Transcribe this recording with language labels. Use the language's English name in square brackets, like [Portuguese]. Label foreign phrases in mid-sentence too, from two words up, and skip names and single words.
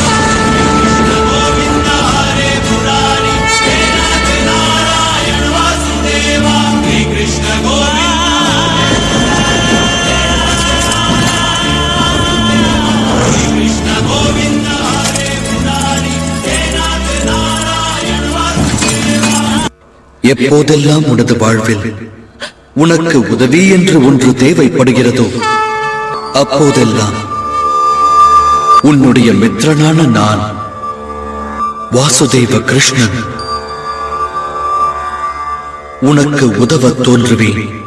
[Sanskrit] कृष्ण गोविंद हरे मुरारी हे नाथ नारायण वासुदेव. श्री कृष्ण गोविंद श्री कृष्ण गोविंद हरे मुरारी हे नाथ नारायण वासुदेव. [Tamil] எப்போதெல்லாம் உனது வாழ்வில் உனக்கு உதவி என்று ஒன்று தேவைப்படுகிறதோ அப்போதெல்லாம் உன்னுடைய மித்திரனான நான் வாசுதேவ கிருஷ்ணன் உனக்கு உதவ தோன்றுவேன்.